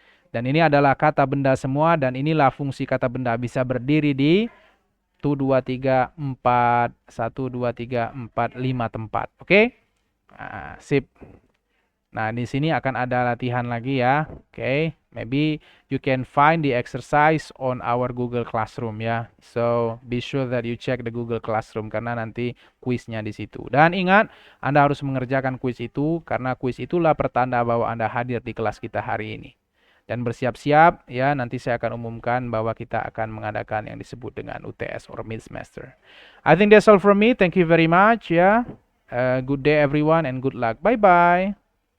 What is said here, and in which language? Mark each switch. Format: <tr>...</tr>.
<id>Dan ini adalah kata benda semua dan inilah fungsi kata benda, bisa berdiri di 1, 2, 3, 4, 1, 2, 3, 4, 5 tempat. Oke? Sip. Nah, di sini akan ada latihan lagi ya.</id> <en>Oke, maybe you can find the exercise on our Google Classroom ya. So, be sure that you check the Google Classroom</en> <id>karena nanti kuisnya di situ. Dan ingat, Anda harus mengerjakan kuis itu karena kuis itulah pertanda bahwa Anda hadir di kelas kita hari ini. Dan bersiap-siap ya, nanti saya akan umumkan bahwa kita akan mengadakan yang disebut dengan UTS or mid semester.</id> <en>I think that's all from me. Thank you very much ya. Good day everyone and good luck. Bye-bye.</en>